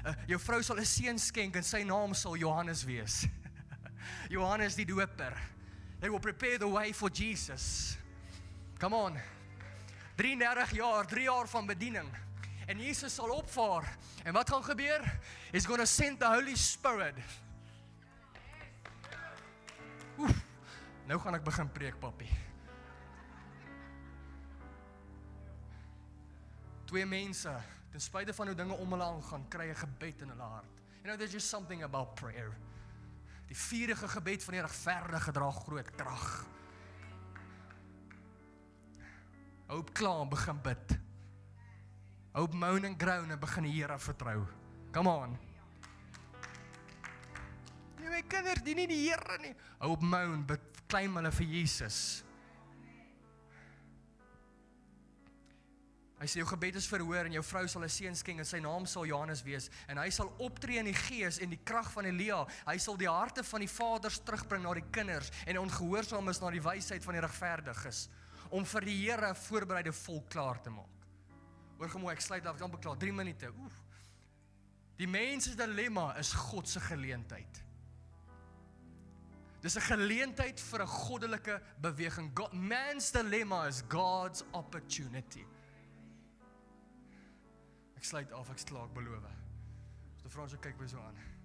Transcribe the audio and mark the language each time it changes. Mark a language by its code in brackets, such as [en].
[af] Jou vrou sal 'n seun skenk en sy naam sal Johannes wees. Johannes die doper. [en] They will prepare the way for Jesus. Come on. [af] 33 jaar, 3 jaar van bediening. En Jesus sal opvaar. En wat gaan gebeur? [en] He's going to send the Holy Spirit. [af] Oef, nou gaan ek begin preek, papi. 2 mense, ten spyte van hoe dinge om hulle aangaan, kry 'n gebed in hulle hart. [en] You know, there's just something about prayer. [af] Die vurige gebed van die regverdige dra groot krag. Hou op kla en begin bid. Hou op moan en groan en begin die Here vertrou. [en] Come on. [af] Nee, my kinders dien nie die Here nie. Hou op moan, bid, claim hulle vir Jesus. Hy sê, jou gebed is verhoor en jou vrou sal 'n seun skenk en sy naam sal Johannes wees. En hy sal optree in die gees en die krag van Elia. Hy sal die harte van die vaders terugbring na die kinders en ongehoorsaam is na die wysheid van die regverdiges. Om vir die Here 'n voorbereide volk klaar te maak. Hoor gemooi, ek sluit af, dan beklaar, 3 minute. Die mens se dilemma is God se geleentheid. Dis 'n geleentheid vir 'n goddelike beweging. [en] Man's dilemma is God's opportunity. [af] Ek sluit af, ek klaar, ek beloof. As die Frans so kyk my so aan.